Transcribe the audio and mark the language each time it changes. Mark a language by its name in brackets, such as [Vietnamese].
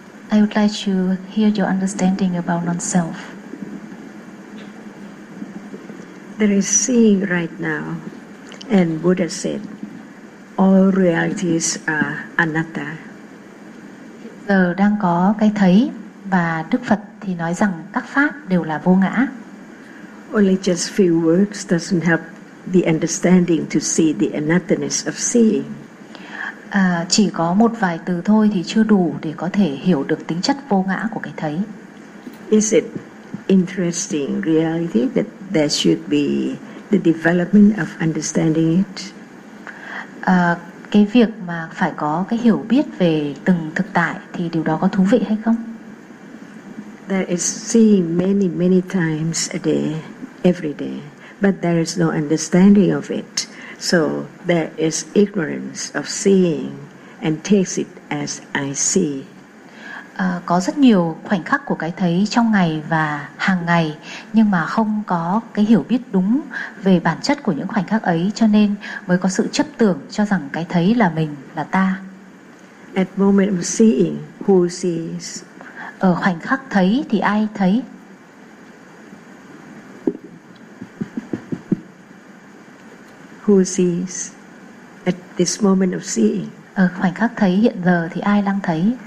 [English] I would like to hear your understanding about non-self. There is seeing right now, and Buddha said, all realities are anatta. [Vietnamese] Giờ đang có cái thấy, và Đức Phật thì nói rằng các pháp đều là vô ngã. [English] Only just few words doesn't help the understanding to see the anattaness of seeing. [Vietnamese] Chỉ có một vài từ thôi thì chưa đủ để có thể hiểu được tính chất vô ngã của cái thấy. [English] Is it interesting reality that there should be the development of understanding it? [Vietnamese] Cái việc mà phải có cái hiểu biết về từng thực tại thì điều đó có thú vị hay không? [English] There is seen many many times a day, every day, but there is no understanding of it. So there is ignorance of seeing and takes it as I see. [Vietnamese] Có rất nhiều khoảnh khắc của cái thấy trong ngày và hàng ngày, nhưng mà không có cái hiểu biết đúng về bản chất của những khoảnh khắc ấy, cho nên mới có sự chấp tưởng cho rằng cái thấy là mình, là ta. [English] At moment of seeing, who sees? [Vietnamese] Ở khoảnh khắc thấy thì ai thấy? [English] Who sees at this moment of seeing? [Vietnamese] Ở khoảnh khắc thấy hiện giờ thì ai đang thấy?